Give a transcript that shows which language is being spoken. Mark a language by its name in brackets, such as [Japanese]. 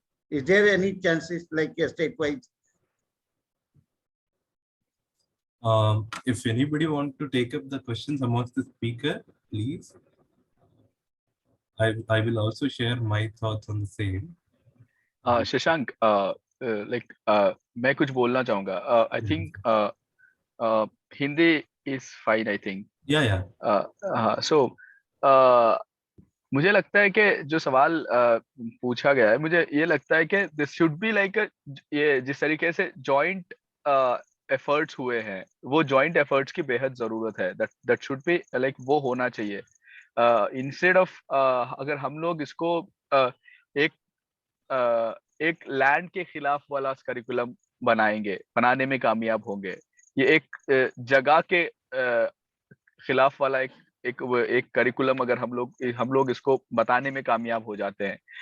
[English] Is there any chances like a statewide? If anybody wants to take up the questions amongst the speaker, please. I will also share my thoughts on the same. [Hindi] Shashank, like मैं कुछ बोलना चाहूँगा. [English] I think Hindi is fine. I think. Yeah. [Hindi] So मुझे लगता है कि जो सवाल पूछा गया है, मुझे ये लगता है कि [English] this should be like [Hindi] ये जिस तरीके से joint efforts हुए हैं, वो joint efforts की बेहद जरूरत है. [English] That should be like [Hindi] वो होना चाहिए. [English] Instead of [Hindi] अगर हम लोग इसको एक लैंड के खिलाफ वाला करिकुलम बनाने में कामयाब होंगे, ये एक जगह के खिलाफ वाला एक करिकुलम अगर हम लोग इसको बताने में कामयाब हो जाते हैं.